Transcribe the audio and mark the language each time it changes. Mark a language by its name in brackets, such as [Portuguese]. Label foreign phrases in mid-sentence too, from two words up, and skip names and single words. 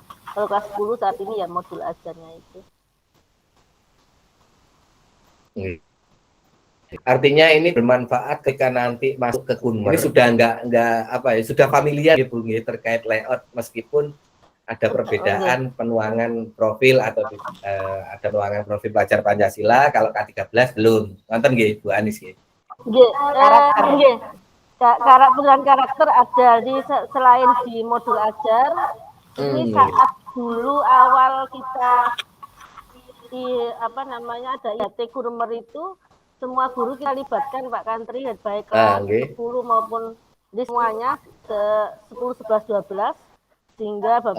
[Indonesian] Kalau kelas 10 saat ini ya modul ajarnya itu. Artinya ini bermanfaat ketika nanti masuk ke Kunmer. Ini sudah enggak apa ya, sudah familiar ya Bu terkait layout meskipun ada perbedaan penuangan profil atau ada penuangan profil pelajar Pancasila, kalau K13 belum. Nonton nggih Bu Anis nggih. [Javanese] Nggih, nggih. [Indonesian] Karakter ada di selain di modul ajar. Ini saat dulu awal kita di apa namanya ada IAT Kurmer itu semua guru kita libatkan Pak Kantri, baik kelas 10 maupun di semuanya ke 10, 11, 12 sehingga Bapak